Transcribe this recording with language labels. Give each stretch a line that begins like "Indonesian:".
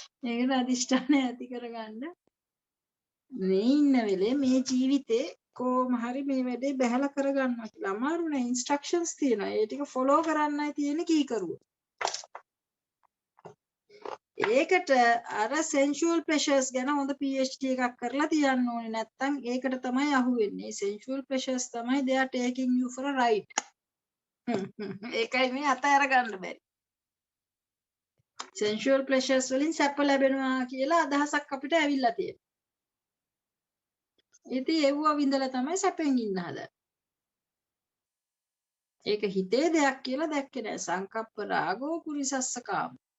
Sinhala: ඒකට අදිෂ්ඨානය ඇති කරගන්න මේ ඉන්න වෙලේ මේ ජීවිතේ කොහොම හරි මේ වැඩේ බහැලා කරගන්නවා කියලා. අමාරු නෑ. ඉන්ස්ට්‍රක්ෂන්ස් තියෙනවා. ඒ ටික ෆලෝ කරන්නයි තියෙන්නේ කීකරුව. ඒකට අර
English: sensual pleasures
Sinhala: ගැන හොඳ PhD එකක් කරලා තියන්න ඕනේ. නැත්තම් ඒකට තමයි අහුවෙන්නේ.
English: sensual pleasures
Sinhala: තමයි
English: they are taking you for a ride.
Sinhala: ඒකයි මේ අතහැර ගන්න බැරි.
English: sensual pleasures
Sinhala: වලින් සැප ලැබෙනවා කියලා අදහසක් අපිට ඇවිල්ලා තියෙනවා. ඉතින් ඒව විඳලා තමයි සැපෙන් ඉන්න හදන්නේ. ඒක හිතේ දෙයක් කියලා දැක්කේ නෑ.
Pali: සංකප්ප රාගෝ පුරිසස්ස කාම.